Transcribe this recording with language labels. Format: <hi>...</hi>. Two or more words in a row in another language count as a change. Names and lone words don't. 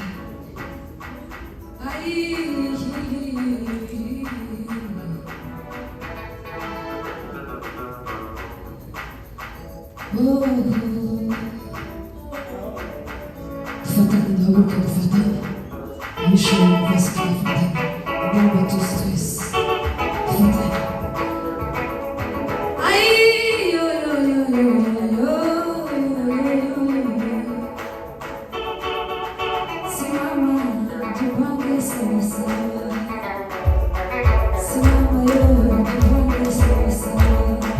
<rw>Ay, oh. Tufatane duhaguruke dufatane. Abishoboye twese turafatane. Ndumva tuzi twese. Dufatane. Ay, yo, yo, yo, yo, yo.</rw> <sw>Simama, jipange sawa sawa. Simama yo, jipange sawa sawa.</sw>